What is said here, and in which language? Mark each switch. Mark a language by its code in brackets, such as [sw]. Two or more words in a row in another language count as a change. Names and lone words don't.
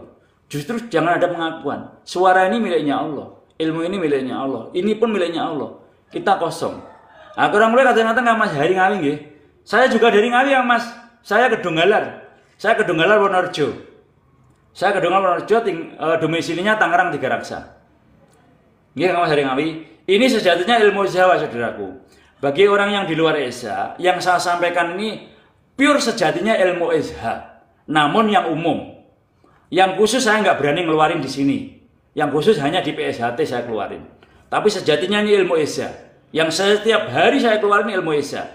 [id] Justru jangan ada pengakuan. Suara ini miliknya Allah, ilmu ini miliknya Allah, ini pun miliknya Allah. Kita kosong. Nah, kurang mulai kata-kata Kang Mas Hari Ngawi nggih. Saya juga dari Ngawi Kang Mas. Saya ke Donggala. Saya ke Donggala Wonorejo. Saya ke Donggala Wonorejo, domisilinya Tangerang Tiga Raksa. Nggih Kang Mas Hari Ngawi. Ini sejatinya ilmu Jawa saudaraku. Bagi orang yang di luar Esa, yang saya sampaikan ini pure sejatinya ilmu Esa. Namun yang umum. Yang khusus saya nggak berani ngeluarin di sini. Yang khusus hanya di PSHT saya keluarin. Tapi sejatinya ini ilmu Esa. Yang setiap hari saya keluarin ilmu Esa.